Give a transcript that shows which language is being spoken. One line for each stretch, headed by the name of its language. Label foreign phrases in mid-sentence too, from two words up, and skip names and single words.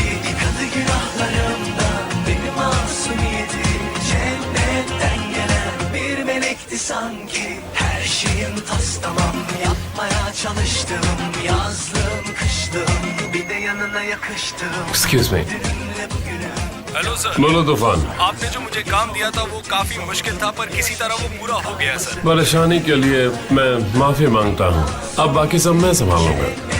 Turkish: Yıkadı günahlarımdan beni masumiyetim, cennetten gelen bir melekti sanki. Her şeyim tas tamam, yapmaya çalıştım, yazdım kıştım, bir de yanına yakıştım.
English: Excuse me. Hello sir.
Hindi: बोलो तूफान। आपने जो मुझे काम दिया था वो काफी मुश्किल था, पर किसी तरह वो पूरा हो गया सर। परेशानी के लिए मैं माफी मांगता हूँ। अब बाकी सब मैं संभाल लूंगा।